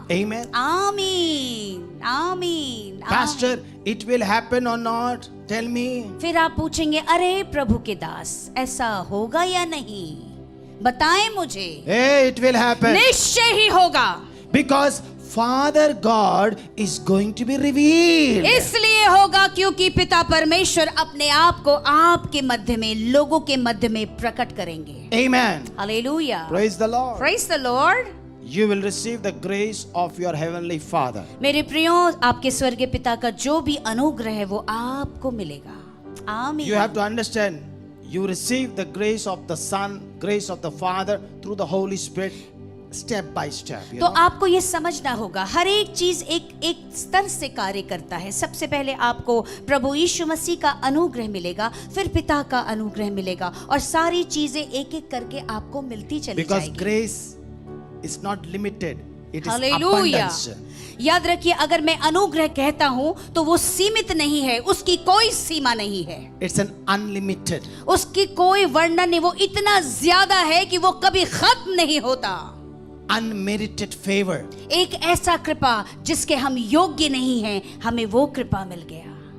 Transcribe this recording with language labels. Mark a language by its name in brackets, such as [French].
[English] Amen. [Hindi] आमीन आमीन। [English] Pastor, it will happen or not? Tell me. [Hindi] फिर आप पूछेंगे अरे प्रभु के दास ऐसा होगा या नहीं, बताएं मुझे। [English] Hey, it will happen. [Hindi] निश्चय ही होगा, [English] Because Father God is going to be revealed. [Hindi] इसलिए होगा क्योंकि पिता परमेश्वर अपने आप को आपके मध्य में, लोगों के मध्य में प्रकट करेंगे। [English] Amen. [Hindi] Hallelujah. [English] Praise the Lord. Praise the Lord। You will receive the grace of your heavenly Father. [Hindi] मेरे प्रियो आपके स्वर्गीय पिता का जो भी अनुग्रह है वो आपको मिलेगा। आमीन। [English] You have to understand, you receive the grace of the Son, grace of the Father through the Holy Spirit, step by step. You [Hindi] तो [English] know? [Hindi] आपको ये समझना होगा हर एक चीज एक एक स्तर से कार्य करता है। सबसे पहले आपको प्रभु यीशु मसीह का अनुग्रह मिलेगा, फिर पिता का अनुग्रह मिलेगा और सारी चीजें एक एक करके आपको मिलती चली [English] Because [Hindi] जाएगी। [English] grace is not limited, it is [Hindi] hallelujah. [English] abundance. [Hindi] याद रखिए अगर मैं अनुग्रह कहता हूँ तो वो सीमित नहीं है, उसकी कोई सीमा नहीं है, [English] It's an unlimited. [Hindi] उसकी कोई वर्णन नहीं, वो इतना ज्यादा है कि वो कभी खत्म नहीं होता। [English] Unmerited favor. [Hindi] एक ऐसा कृपा जिसके हम योग्य नहीं हैं, हमें वो कृपा मिल गया।